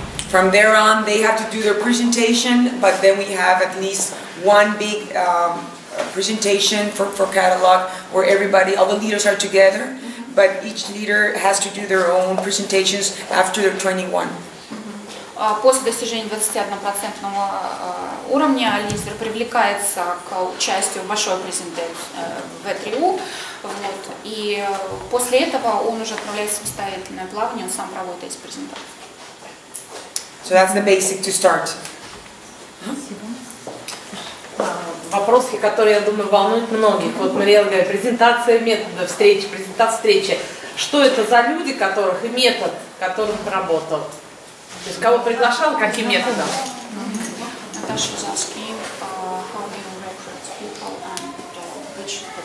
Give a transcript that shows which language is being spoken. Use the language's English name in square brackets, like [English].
[English] From there on, they have to do their presentation, but then we have at least one big presentation for catalog where everybody, all the leaders are together, but each leader has to do their own presentations after they're 21. [Russian] После достижения 21% уровня лидер привлекается к участию в большой презентации в ЭТРИУ, вот, и после этого он уже отправляется в самостоятельное плавание, он сам проводит эти презентации. [English] So that's the basic to start. [Russian] Вопросы, которые, я думаю, волнуют многих. Вот Мариэлла говорит, презентация метода встречи, презентация встречи. Что это за люди, которых и метод, которым работал? То есть кого приглашал, каким методом? [English] Наташа was asking how do you recruit people and which